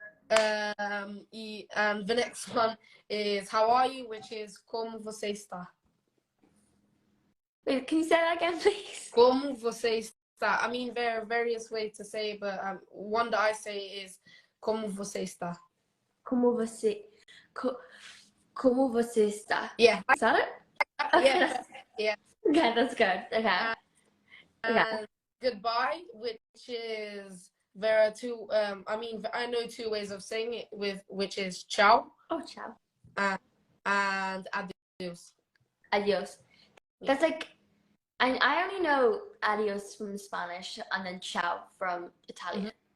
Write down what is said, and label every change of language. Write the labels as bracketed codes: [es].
[en] And the next one is "How are you?" which is [pt] "Como você está?" [en] Wait, can you say that again, please? [pt] Como você está? [en] I mean, there are various ways to say it, but one that I say is [pt] "Como você está?" Como você, como você está? [en] Yeah. Is that it? Okay, Yeah. Yeah. Okay, that's good. Okay. And goodbye, which is there are two. I mean, I know two ways of saying it which is ciao. Oh, ciao. And adios. Adios. That's like, I only know adios from Spanish and then ciao from Italian.